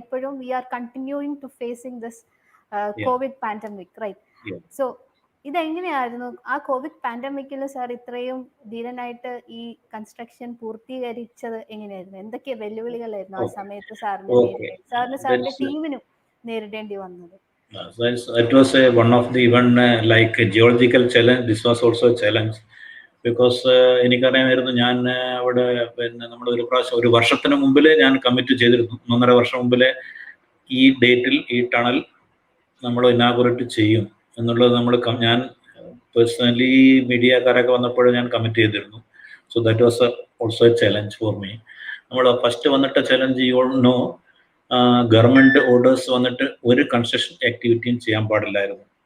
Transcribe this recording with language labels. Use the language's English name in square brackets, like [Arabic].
[Malayalam] ഇപ്പോഴും [English] We are continuing to facing this covid pandemic, right? [Malayalam] So ഇതെങ്ങനെയായിരുന്നു ആ Covid പാൻഡമിക്കിൽ sir ഇത്രയും ധീരനായിട്ട് ഈ കൺസ്ട്രക്ഷൻ പൂർത്തീകരിച്ചത്? എങ്ങനെയായിരുന്നു? എന്തൊക്കെ വെല്ലുവിളികളായിരുന്നു ആ സമയത്ത് സാറിന്റെ ടീമിനും നേരിടേണ്ടി വന്നത്? [English] That was one of the even like a geological challenge. This was also a challenge because [Malayalam] എനിക്കറിയാമായിരുന്നു. ഞാൻ അവിടെ പിന്നെ നമ്മൾ ഒരു വർഷത്തിന് മുമ്പിൽ ഞാൻ കമ്മിറ്റ് ചെയ്തിരുന്നു. 1.5 വർഷം മുമ്പിലെ ഈ ഡേറ്റിൽ ഈ ടണൽ നമ്മൾ ഇനാഗുറേറ്റ് ചെയ്യും എന്നുള്ളത് ഞാൻ പേഴ്സണലി മീഡിയക്കാരൊക്കെ വന്നപ്പോൾ ഞാൻ കമ്മിറ്റ് ചെയ്തിരുന്നു. [English] So that was also a challenge for me. [Malayalam] നമ്മൾ ഫസ്റ്റ് വന്നിട്ട് challenge you all no, government orders വന്നിട്ട് ഒരു കൺസ്ട്രക്ഷൻ ആക്ടിവിറ്റിയും ചെയ്യാൻ പാടില്ലായിരുന്നു.